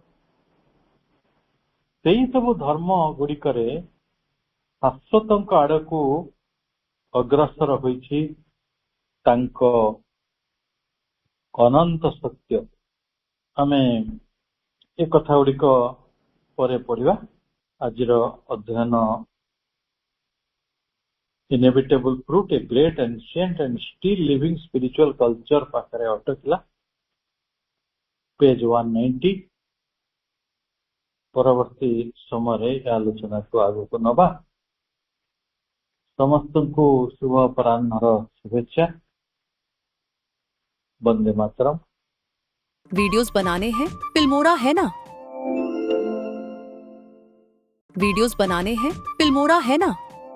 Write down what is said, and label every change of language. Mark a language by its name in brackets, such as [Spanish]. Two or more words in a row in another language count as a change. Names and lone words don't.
[Odia] ସେଇ ସବୁ ଧର୍ମ ଗୁଡିକରେ ଶାଶ୍ୱତଙ୍କ ଆଡକୁ ଅଗ୍ରସର ହୋଇଛି ତାଙ୍କ ଅନନ୍ତ ସତ୍ୟ। ଆମେ ଏ କଥା ଗୁଡିକ ପରେ ପଢିବା। ଆଜିର ଅଧ୍ୟୟନ [English] inevitable fruit, a great ancient and still living spiritual culture [Odia] ପାଖରେ ଅଟକିଲା, ପେଜ 190। ପରବର୍ତ୍ତୀ ସମୟରେ ଏ ଆଲୋଚନାକୁ ଆଗକୁ ନବା। ସମସ୍ତଙ୍କୁ ଶୁଭ ଅପରାହ୍ନର शुभेच्छा। [Hindi] वंदे मातरम। वीडियोस बनाने हैं फिल्मोरा है ना, वीडियोस बनाने हैं फिल्मोरा है ना।